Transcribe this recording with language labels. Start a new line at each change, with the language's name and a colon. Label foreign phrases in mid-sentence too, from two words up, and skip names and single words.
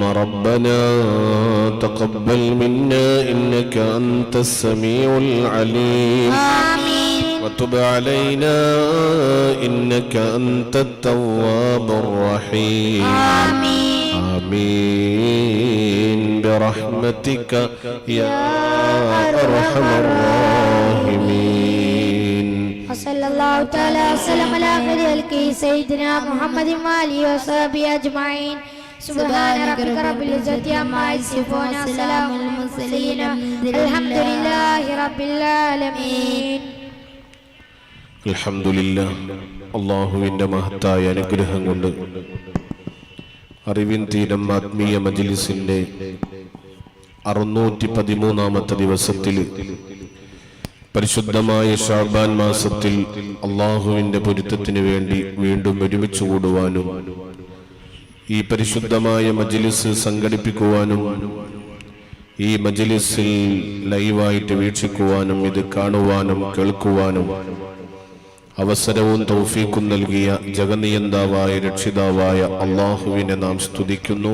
Arabic: ربنا تقبل منا إنك أنت السميع العليم وتب علينا إنك أنت التواب الرحيم آمين برحمتك يا أرحم الراحمين. وصلى الله تعالى وسلم على خير خلقه سيدنا محمد وآله وصحبه أجمعين. سبحان ربك رب العزة عما يصفون وسلام على المرسلين الحمد لله رب العالمين.
Malayalam: അൽഹംദുലില്ലാഹ്. അല്ലാഹുവിന്റെ മഹത്തായ അനുഗ്രഹം കൊണ്ട് അറിവിൻ തീരം ആത്മീയ മജ്ലിസിന്റെ 613ാമത്തെ ദിവസത്തിൽ പരിശുദ്ധമായ ശഅബാൻ മാസത്തിൽ അല്ലാഹുവിന്റെ പൊരുത്തത്തിന് വേണ്ടി വീണ്ടും ഒരുമിച്ച് കൂടുവാനും ഈ പരിശുദ്ധമായ മജ്ലിസ് സംഘടിപ്പിക്കുവാനും ഈ മജ്ലിസിൽ ലൈവായിട്ട് വീക്ഷിക്കുവാനും ഇത് കാണുവാനും കേൾക്കുവാനും അവസരവും തൗഫീഖും നൽകിയ ജഗന്നിയന്താവായ രക്ഷിതാവായ അല്ലാഹുവിനെ നാം സ്തുതിക്കുന്നു.